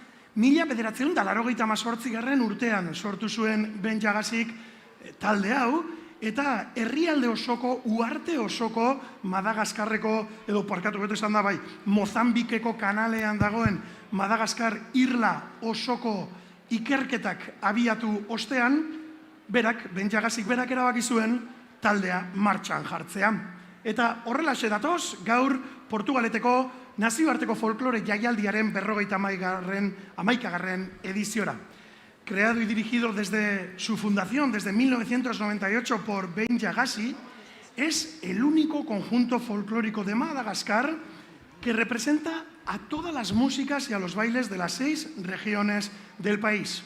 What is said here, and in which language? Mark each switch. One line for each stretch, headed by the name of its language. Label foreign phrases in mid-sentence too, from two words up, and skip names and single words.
Basque: 1988 urtean sortu zuen Benja Gassik talde hau, eta herrialde osoko, uarte osoko, Madagaskarreko, edo parkatu beto esan da bai, Mozambikeko kanalean dagoen Madagaskar irla osoko ikerketak abiatu ostean, berak, Benja Gassik berak erabaki zuen taldea martxan jartzea. Eta horrelaxe datoz, gaur Portugaleteko nazioarteko folklore jaialdiaren 51. Ediziora.
Spanish: Creado y dirigido desde su fundación, desde 1998, por Benja Gassi, es el único conjunto folclórico de Madagascar que representa a todas las músicas y a los bailes de las 6 regiones del país.